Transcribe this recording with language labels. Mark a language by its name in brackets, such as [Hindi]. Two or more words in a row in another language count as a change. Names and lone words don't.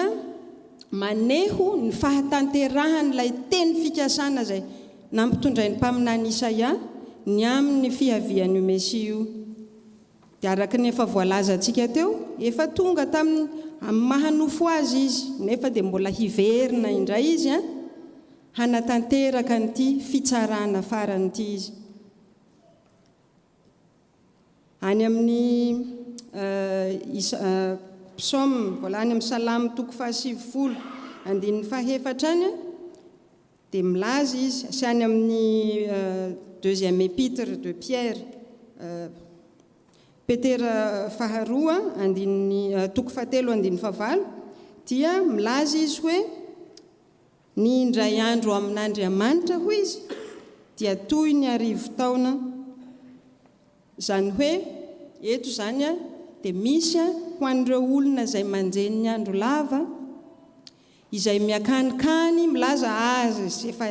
[Malagasy] maneho ny fahatanteраhan'ilay teny fikasana izay nampitondrain'ny mpaminany Isaia ny amin'ny fihavian'io Mesia io dia araka ny efa voalaza antsika teo efa tonga tamin'ny mahanofo azy izy nefa dia mbola hiverina indray izy hanatanteraka nyity fitsarana faran'ity izy any amin'ny [French] psaume voilà [Malagasy] any amin'ny salamy toko 70 andininy 7 dia milaza izy sy any amin'ny [French] deuxième épître de Pierre [Malagasy] Petera faharoa andininy toko 7 andininy 9 dia milaza izy hoe ny indray andro amin'Andriamanitra hoy izy dia toy ny arivo taona zany hoe eto zany dia misy ho an'ireo olona izay manjeny ny andro lava izay miakanikany milaza azy